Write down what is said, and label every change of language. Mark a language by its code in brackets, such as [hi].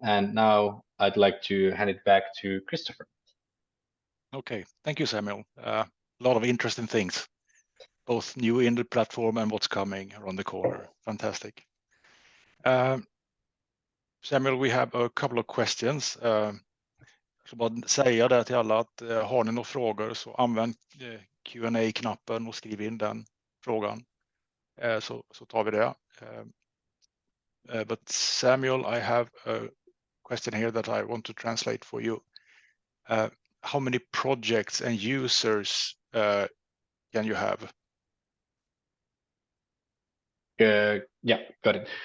[en] And now I'd like to hand it back to Kristoffer. Okay, thank you, Samuel. A lot of interesting things, both new in the platform and what's coming around the corner. Fantastic. Samuel, we have a couple of questions. [sv] Så bara säga det till alla att har ni några frågor så använd Q&A-knappen och skriv in den frågan. Så tar vi det. [en] But Samuel, I have a question here that I want to translate for you. How many projects and users can you have? Yeah, got it.